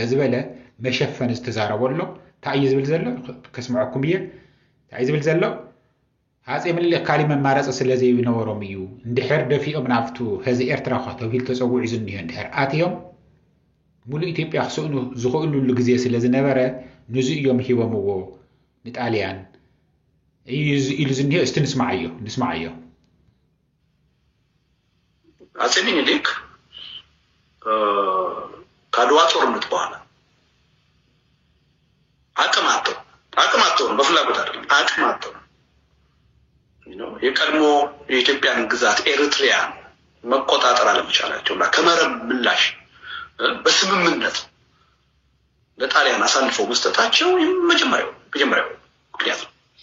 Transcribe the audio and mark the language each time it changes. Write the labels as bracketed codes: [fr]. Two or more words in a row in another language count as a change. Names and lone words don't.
[ti] ዝበለ መሸፈኒ ዝተዛረበሎ እንታይ እዩ ዝብል ዘሎ ከስምዐኩም እየ እንታይ ዝብል ዘሎ ሃፀይ ምኒልክ ካልእ መማረፂ ስለ ዘይነበሮም እዩ እንድሕር ደፊኦም ናብቱ ህዚ ኤርትራ ተባሂሉ ተፀዊዑ ዝኒሆ እንድሕር ኣትዮም ሙሉእ ኢትዮጵያ ክስእኑ ዝኽእሉሉ ግዜ ስለ ዝነበረ ንዙ እዮም ሂቦምዎ ንጣልያን ኢሉ ዝኒሆ እስቲ ንስማዓዮ [am] አፄ ምኒልክ ከአድዋ ጦርነት በኋላ አቅማቸው በፍላጎት አይደለም አቅማቸው የቀድሞ የኢትዮጵያን ግዛት ኤርትሪያን መቆጣጠር አለመቻላቸውና ከመረብ ምላሽ በስምምነት ለጣሊያን አሳልፈው መስጠታቸው መጀመሪያው ምክንያት ነው